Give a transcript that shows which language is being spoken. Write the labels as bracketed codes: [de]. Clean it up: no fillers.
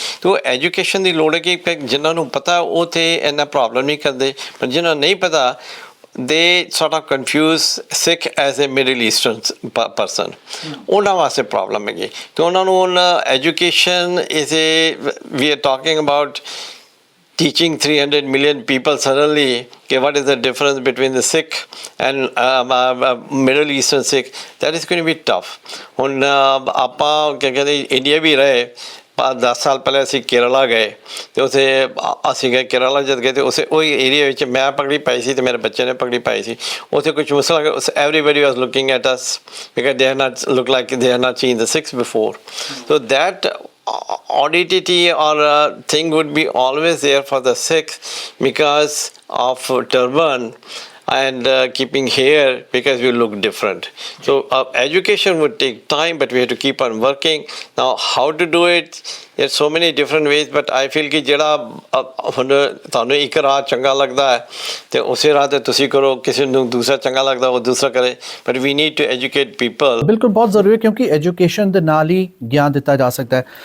[pa] ਤੋ ਐਜੂਕੇਸ਼ਨ ਦੀ ਲੋੜ ਹੈ ਕਿ ਜਿਨ੍ਹਾਂ ਨੂੰ ਪਤਾ ਉਹ ਤਾਂ ਇੰਨਾ ਪ੍ਰੋਬਲਮ ਨਹੀਂ ਕਰਦੇ, ਪਰ ਜਿਨ੍ਹਾਂ ਨੂੰ ਨਹੀਂ ਪਤਾ [en] they sort of confuse Sikh as a Middle Eastern person. [pa] ਉਹਨਾਂ ਵਾਸਤੇ ਪ੍ਰੋਬਲਮ ਹੈਗੀ। ਅਤੇ ਉਹਨਾਂ ਨੂੰ ਹੁਣ education is [en] we are talking about teaching 300 million people suddenly, okay, what is the difference between the Sikh and Middle Eastern Sikh? That is going to be tough. [pa] ਹੁਣ ਆਪਾਂ ਕੀ ਕਹਿੰਦੇ ਇੰਡੀਆ ਵੀ ਰਹੇ 10 ਸਾਲ ਪਹਿਲੇ ਅਸੀਂ ਕੇਰਲਾ ਗਏ ਤੇ ਉਸੇ ਅਸੀਂ ਗਏ ਕੇਰਲਾ ਜਦ ਗਏ ਤੇ ਉਸੇ ਉਹੀ ਏਰੀਆ ਵਿੱਚ ਮੈਂ ਪਗੜੀ ਪਾਈ ਸੀ ਤੇ ਮੇਰੇ ਬੱਚੇ ਨੇ ਪਗੜੀ ਪਾਈ ਸੀ ਉੱਥੇ ਕੁਝ ਮੁਸਲਮਾਨ [en] everybody was looking at us because they are not look like they are not seen the Sikhs before. So that oddity or thing would be always there for the Sikhs because of turban and keeping hair because we look different. So education would take time, but we have to keep on working. Now, how to do it? There's so many different ways, but I feel [pa] ਕਿ ਜਿਹੜਾ ਹੁਣ ਤੁਹਾਨੂੰ ਇੱਕ ਰਾਹ ਚੰਗਾ ਲੱਗਦਾ ਹੈ ਤੇ ਉਸੇ ਰਾਹ ਤੇ ਤੁਸੀਂ ਕਰੋ ਕਿਸੇ ਨੂੰ ਦੂਸਰਾ ਚੰਗਾ ਲੱਗਦਾ ਉਹ ਦੂਸਰਾ ਕਰੇ [en] but we need to educate people. [pa] ਬਿਲਕੁਲ ਬਹੁਤ ਜ਼ਰੂਰੀ ਹੈ ਕਿਉਂਕਿ ਐਜੂਕੇਸ਼ਨ ਦੇ ਨਾਲ ਹੀ ਗਿਆਨ ਦਿੱਤਾ ਜਾ ਸਕਦਾ ਹੈ।